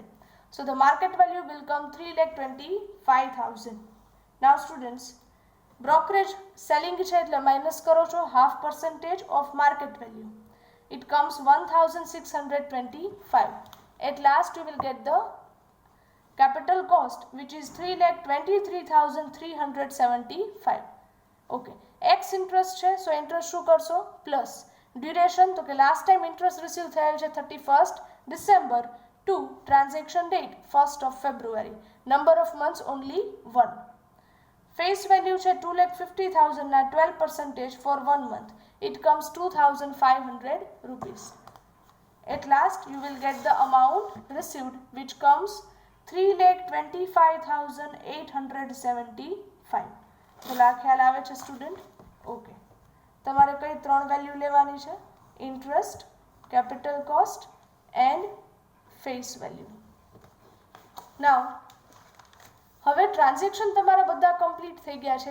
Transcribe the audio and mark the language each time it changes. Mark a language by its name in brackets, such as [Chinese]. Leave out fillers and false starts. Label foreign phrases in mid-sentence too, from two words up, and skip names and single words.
[English] So the market value will come 3,25,000. Now students, brokerage selling [Gujarati] છે એટલે [English] minus [Gujarati] કરો છો [English] half percentage of market value. It comes 1,625. At last you will get the capital cost which is 3,23,375. Okay, X interest છે so interest [Gujarati] શું કરશો? [English] Plus duration [Gujarati] તો કે [English] last time interest receive [Gujarati] થયેલ છે [English] 31st December to transaction date 1st of February. Number of months only 1. Face value છે 2,50,000 ના 12% for 1 month. It comes 2,500 rupees. At last you will get the amount received which comes 3,25,875. [Gujarati] તો ખ્યાલ આવે છે સ્ટુડન્ટ? ઓકે, તમારે કઈ 3 વેલ્યુ લેવાની છે? [English] interest, capital cost and face value. [Gujarati] નાઉ હવે ટ્રાન્ઝેક્શન તમારા બધા કમ્પ્લીટ થઈ ગયા છે.